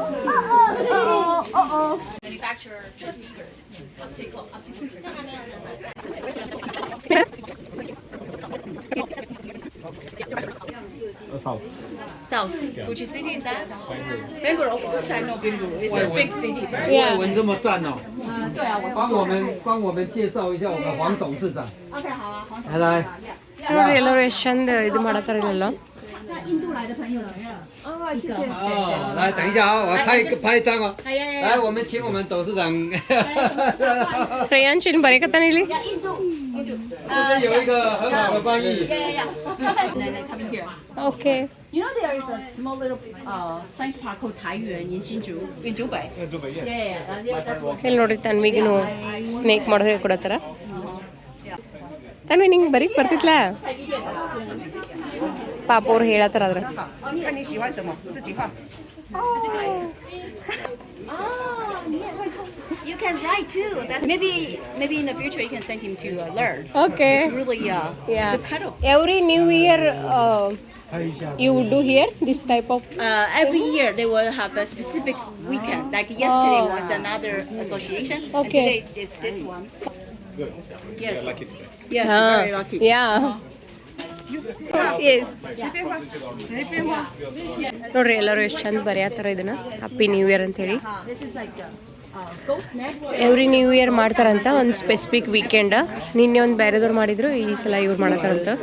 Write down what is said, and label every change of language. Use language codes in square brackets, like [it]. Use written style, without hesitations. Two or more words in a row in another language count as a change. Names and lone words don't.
[en] Manufacturer transceivers, optical transceivers. South. Which city is that? Bangalore. Of course, I know Bangalore. It's a big city. Yeah. [zh] 文这么赞哦，对啊，我是帮我们介绍一下我们黄董事长。 OK，好啊，黄总。来来， [kn] ನೋಡ್ರಿ ಎಲ್ಲರೂ ಎಷ್ಟು ಚಂದ ಇದು ಮಾಡತ್ತಾರ ಇಲ್ಲೆಲ್ಲ. [zh] 那印度来的朋友来了。哦，谢谢。哦，来等一下啊，我拍一张哦。哎呀呀！来，我们请我们董事长。 [kn] ಶ್ರೇಯಾಂಶ್ ಇಲ್ಲಿ ಬರೀಕತ್ತಾನ ಇಲ್ಲಿ. [zh] 印度。这边有一个很好的翻译。 [en] Yeah. Coming here. [kn] ಓಕೆ. [en] You know there is a small little science park called Taiyuan in Hsinchu, in Zhubei. Yeah. That's what. [kn] ಇಲ್ಲಿ ನೋಡ್ರಿ ತನ್ವಿಗಿನು ಸ್ನೇಕ್ ಮಾಡೋದು ಹೇಳ್ಕೊಡತ್ತಾರ. ತನ್ವಿ ನಿಂಗೆ ಬರೀಕ್ ಬರ್ತಿತ್ಲ? ಪಾಪ ಅವ್ರು ಹೇಳತ್ತಾರ ಅದ್ರ. [zh] 看你喜欢什么，自己画。 [en] You can write too. That's maybe in the future you can send him to learn. [kn] ಓಕೆ. [en] It's really it's a cuddle. every new year you do here this type of. Every year they will have a specific weekend. Like yesterday was another association, and Okay. today is this one. Good. Yes. Yeah, lucky. Yes, very lucky. Yeah. Yes. [kn] ನೋಡ್ರಿ ಎಲ್ಲರೂ ಎಷ್ಟು ಚಂದ ಬರೆಯತ್ತಾರ ಇದನ್ನ [en] happy new year [kn] ಅಂತೇಳಿ. [en] This is like ghost neck. every new year [kn] ಮಾಡ್ತಾರಂತ ಒಂದು [en] specific weekend. [kn] ನಿನ್ನೆ ಒಂದು ಬೇರೆದವ್ರು ಮಾಡಿದ್ರು, ಈ ಸಲ ಇವ್ರು ಮಾಡತ್ತಾರಂತ.